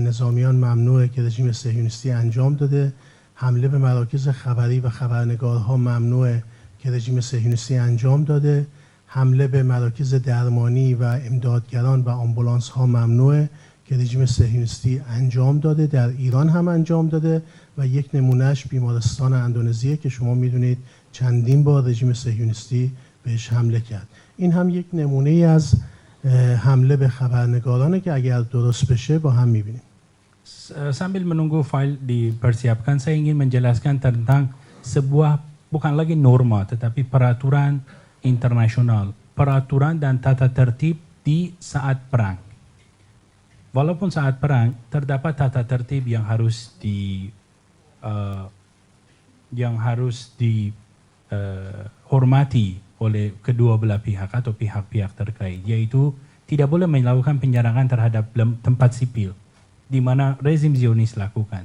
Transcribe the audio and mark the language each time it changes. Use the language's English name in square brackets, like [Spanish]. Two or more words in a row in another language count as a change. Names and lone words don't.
[Persian] نظامیان ممنوعه که رژیم صهیونیستی انجام داده، حمله به مراکز خبری و خبرنگارها ممنوعه که رژیم صهیونیستی انجام داده، حمله به مراکز درمانی و امدادگران و آمبولانس ها ممنوعه که رژیم صهیونیستی انجام داده، در ایران هم انجام داده و یک نمونهش بیمارستان اندونزیه که شما میدونید چندین بار رژیم صهیونیستی بهش حمله کرد. این هم یک نمونه از حمله به خبرنگارانه که اگر درست بشه با هم میبینیم. [Indonesian] Sambil menunggu file dipersiapkan, saya ingin menjelaskan tentang sebuah bukan lagi norma tetapi peraturan internasional, peraturan dan tata tertib di saat perang. Walaupun saat perang terdapat tata tertib yang harus dihormati oleh kedua belah pihak atau pihak-pihak terkait, yaitu tidak boleh melakukan penyerangan terhadap tempat sipil di mana rezim Zionis lakukan.